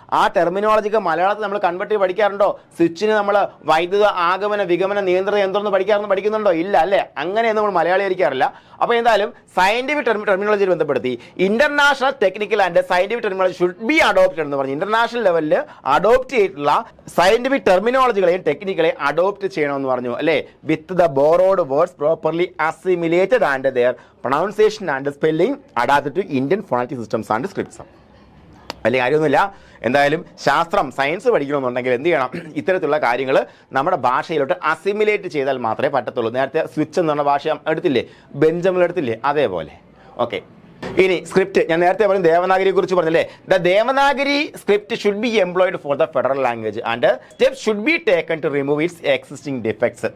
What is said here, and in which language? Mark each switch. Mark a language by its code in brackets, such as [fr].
[ml] ആ ടെർമിനോളജിക്ക് മലയാളത്തിൽ നമ്മൾ കൺവേർട്ട് ചെയ്ത് പഠിക്കാറുണ്ടോ? സ്വിച്ചിന് നമ്മൾ വൈദ്യുത ആഗമന വിഗമന നിയന്ത്രണം യന്ത്രം പഠിക്കുന്നുണ്ടോ? ഇല്ല അല്ലേ? അങ്ങനെയൊന്നും നമ്മൾ മലയാളി പഠിക്കാറില്ല. അപ്പോൾ എന്തായാലും സയന്റിഫിക് ടെർമിനോളജിയിൽ ബന്ധപ്പെടുത്തി [en] international technical and scientific terminology should be adopted [ml] എന്ന് പറഞ്ഞു. ഇന്റർനാഷണൽ ലെവലിൽ അഡോപ്റ്റ് ചെയ്തിട്ടുള്ള സയന്റിഫിക് ടെർമിനോളജികളെയും ടെക്നിക്കുകളെ അഡോപ്റ്റ് ചെയ്യണമെന്ന് പറഞ്ഞു അല്ലേ? [en] With the borrowed words properly assimilated and their pronunciation and spelling adapted to Indian phonetic systems and scripts. [ml] വലിയ കാര്യമൊന്നുമില്ല. എന്തായാലും ശാസ്ത്രം സയൻസ് പഠിക്കണമെന്നുണ്ടെങ്കിൽ എന്ത് ചെയ്യണം? ഇത്തരത്തിലുള്ള കാര്യങ്ങൾ നമ്മുടെ ഭാഷയിലോട്ട് അസിമിലേറ്റ് ചെയ്താൽ മാത്രമേ പറ്റത്തുള്ളൂ. നേരത്തെ സ്വിച്ച് എന്ന് പറഞ്ഞ ഭാഷ എടുത്തില്ലേ, ബെഞ്ചമിൽ എടുത്തില്ലേ, അതേപോലെ. ഓക്കെ, ഇനി സ്ക്രിപ്റ്റ് ഞാൻ നേരത്തെ പറഞ്ഞു, ദേവനാഗരിയെ കുറിച്ച് പറഞ്ഞല്ലേ. [en] The Devanagari script should be employed for the federal language and steps should be taken to remove its existing defects.